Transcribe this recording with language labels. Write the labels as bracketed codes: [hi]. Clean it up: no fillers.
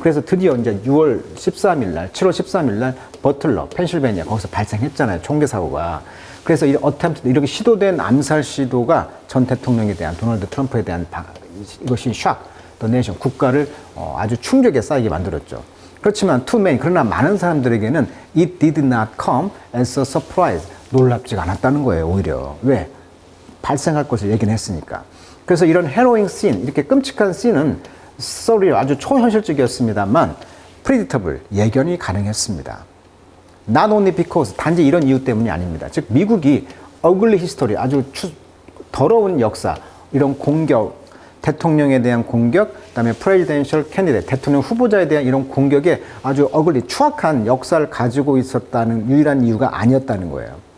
[ko] 그래서 드디어 이제 6월 13일 날, 7월 13일 날 버틀러, 펜실베니아 거기서 발생했잖아요, 총기 사고가. 그래서 이 어템트 이렇게 시도된 암살 시도가 전 대통령에 대한 도널드 트럼프에 대한 이것이 샥, 더 네이션 국가를 아주 충격에 쌓이게 만들었죠. 그렇지만 [en] to many [ko] 그러나 많은 사람들에게는 [en] it did not come as a surprise. [ko] 놀랍지가 않았다는 거예요, 오히려. 왜? 발생할 것을 얘기는 했으니까. 그래서 이런 해로잉 씬, 이렇게 끔찍한 씬은 스토리 아주 초현실적이었습니다만 predictable, 예견이 가능했습니다. [en] Not only because, [ko] 단지 이런 이유 때문이 아닙니다. 즉 미국이 [en] ugly history, [ko] 아주 더러운 역사, 이런 공격, 대통령에 대한 공격, 그다음에 [en] presidential candidate, [ko] 대통령 후보자에 대한 이런 공격에 아주 ugly, 추악한 역사를 가지고 있었다는 유일한 이유가 아니었다는 거예요.